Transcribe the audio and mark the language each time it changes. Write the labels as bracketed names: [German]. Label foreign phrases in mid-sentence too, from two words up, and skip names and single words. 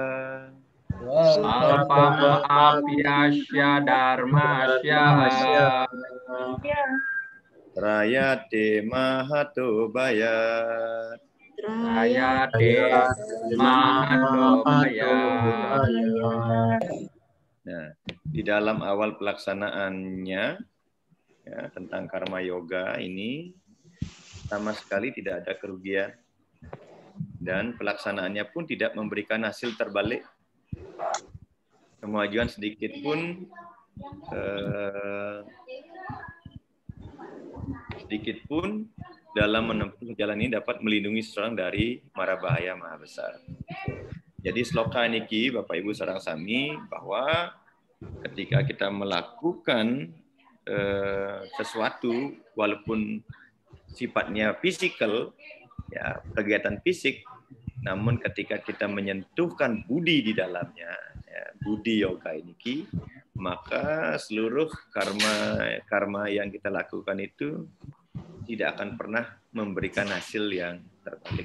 [Sanskrit] Alpamapiyasya dharmasya. Rayate mahatu bayat. Traya Trayate Mahatobaya. [Indonesian] Nah, di dalam awal pelaksanaannya ya, tentang karma yoga ini sama sekali tidak ada kerugian dan pelaksanaannya pun tidak memberikan hasil terbalik. Kemajuan sedikit pun dalam menempuh jalan ini dapat melindungi seseorang dari mara bahaya maha besar. Jadi sloka niki Bapak Ibu [Balinese] sareng sami [Indonesian] bahwa ketika kita melakukan sesuatu walaupun sifatnya fisikal ya kegiatan fisik, namun ketika kita menyentuhkan budi di dalamnya ya, budi yoga niki, maka seluruh karma yang kita lakukan itu tidak akan pernah memberikan hasil yang terbalik.